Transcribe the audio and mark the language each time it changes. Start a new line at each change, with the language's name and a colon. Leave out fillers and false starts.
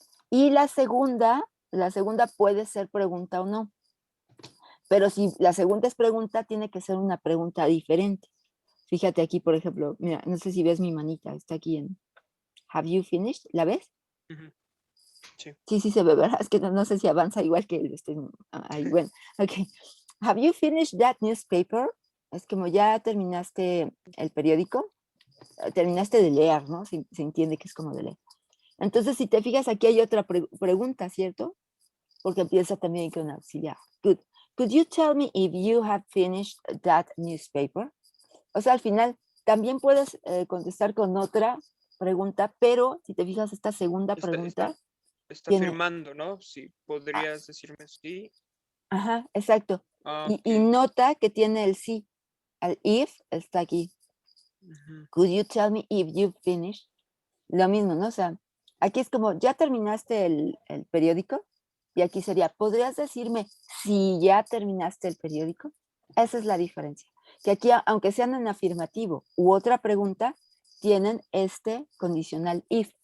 Spanish: Y la segunda puede ser pregunta o no, pero si la segunda es pregunta, tiene que ser una pregunta diferente. Fíjate aquí, por ejemplo, mira, no sé si ves mi manita, está aquí en
English: Have you finished?
Spanish: ¿La ves? Sí. Sí, se ve, ¿verdad? Es que no sé si avanza igual que ahí, bueno, ok.
English: Have you finished that newspaper?
Spanish: Es como ya terminaste el periódico, terminaste de leer, ¿no? Se entiende que es como de leer. Entonces, si te fijas, aquí hay otra pregunta, ¿cierto? Porque empieza también con auxiliar.
English: Good. Could you tell me if you have finished that newspaper?
Spanish: O sea, al final también puedes contestar con otra pregunta, pero si te fijas, esta segunda pregunta Está tiene, afirmando, ¿no? Sí, podrías decirme sí. ajá, exacto. Okay. Y nota que tiene el sí. El if está aquí.
English: Could you tell me if you finished?
Spanish: Lo mismo, ¿no? O sea, aquí es como, ¿ya terminaste el periódico? Y aquí sería, ¿podrías decirme si ya terminaste el periódico? Esa es la diferencia. Que aquí, aunque sean en afirmativo u otra pregunta, tienen este condicional if.